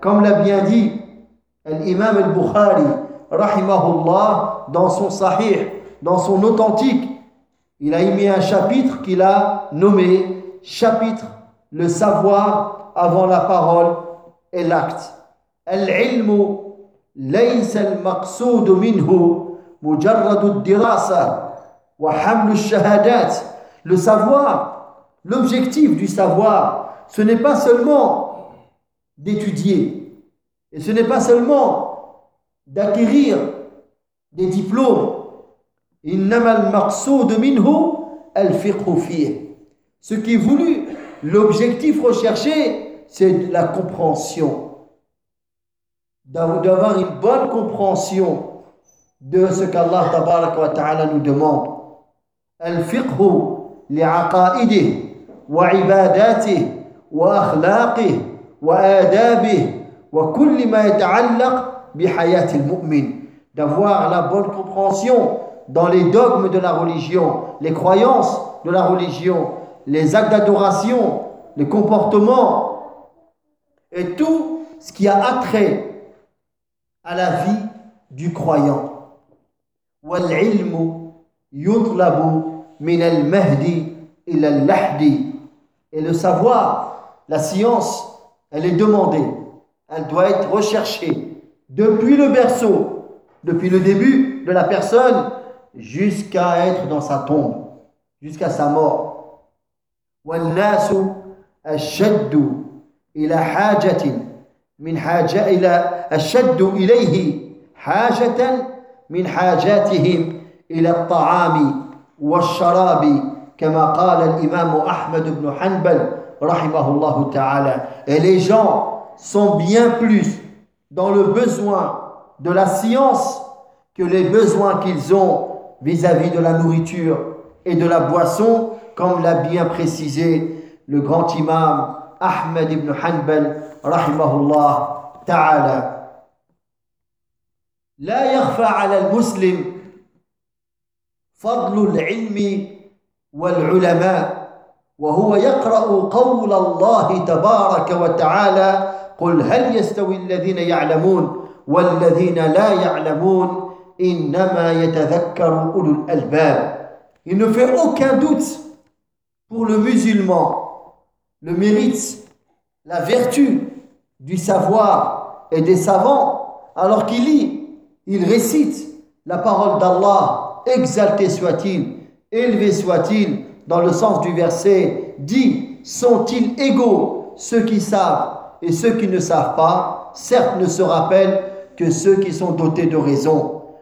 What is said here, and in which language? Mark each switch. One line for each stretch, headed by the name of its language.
French: Comme l'a bien dit l'imam al-Bukhari rahimahullah dans son sahih, dans son authentique, il a émis un chapitre qu'il a nommé chapitre le savoir avant la parole et l'acte.
Arabic: العلم ليس المقصود منه مجرد الدراسة وحمل الشهادات.
French: Le savoir, l'objectif du savoir, ce n'est pas seulement d'étudier, et ce n'est pas seulement d'acquérir des diplômes.
Arabic: إِنَّمَا الْمَقْصُودُ مِنْهُ الْفِقْهُ فِيهِ.
French: Ce qui est voulu, l'objectif recherché, c'est la compréhension. D'avoir une bonne compréhension de ce qu'Allah tabaraka wa ta'ala nous demande.
Arabic: الْفِقْهُ لِعَقَائِدِهِ وعباداته وأخلاقه وآدابه وكل ما يتعلق بحياة المؤمن.
French: D'avoir la bonne compréhension dans les dogmes de la religion, les croyances de la religion, les actes d'adoration, les comportements et tout ce qui a attrait à la vie du croyant.
Arabic: والعلم يطلب من المهدي إلى اللحدي.
French: Et le savoir, la science, elle est demandée, elle doit être recherchée depuis le berceau, depuis le début de la personne jusqu'à être dans sa tombe, jusqu'à sa mort.
Arabic: والناس أشد إلى حاجة من حاجة إلى أشد إليه حاجة من حاجاتهم إلى الطعام والشراب كما قال الإمام أحمد بن حنبل رحمه الله تعالى.
French: Et les gens sont bien plus dans le besoin de la science que les besoins qu'ils ont vis-à-vis de la nourriture et de la boisson, comme l'a bien précisé le grand imam Ahmed ibn Hanbal rahimahullah ta'ala.
Arabic: لا يخفى على المسلم فضل العلم والعلماء وهو يقرأ قول الله تبارك وتعالى قل هل يستوي الذين يعلمون والذين لا يعلمون إنما يتذكر أولو الألباب.
French: Il ne fait aucun doute pour le musulman le mérite, la vertu du savoir et des savants, alors qu'il lit, il récite la parole d'Allah, exalté soit-il, élevé soit-il, dans le sens du verset dit, sont-ils égaux ceux qui savent et ceux qui ne savent pas, certes ne se rappellent que ceux qui sont dotés de raison.